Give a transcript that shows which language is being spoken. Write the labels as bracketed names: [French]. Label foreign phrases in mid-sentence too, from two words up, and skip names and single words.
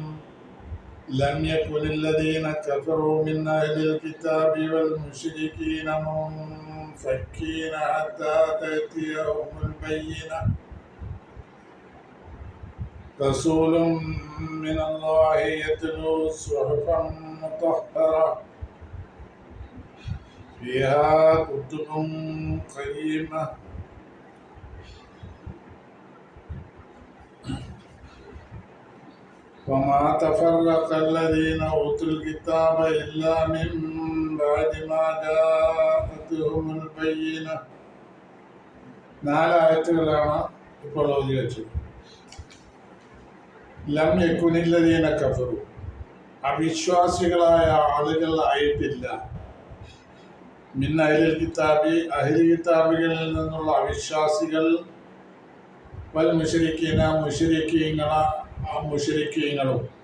[Arabic] لم يكن الذين كفروا من أهل الكتاب والمشركين منفكين حتى تأتيهم البينة رسول من الله يتلو صحفا مطهرة فيها كتب قيمة وما تفرق الذين أوتوا الكتاب إلا من بعد ما جاءتهم البينة. [Malayalam] 4 ആയത്തുകളാണ് ഇപ്പോൾ ഓതി വെച്ചത്. [Arabic] لم يكن الذين كفروا, [Malayalam] അവിശ്വാസികളായ ആളുകൾ ആയിട്ടില്ല. [Arabic] من أهل الكتاب, [Malayalam] അഹ്ലി കിതാബികളിൽ നിന്നുള്ള അവിശ്വാസികൾ, [Arabic] والمشركين, [Malayalam] മുശ്രിക്കീങ്ങളും.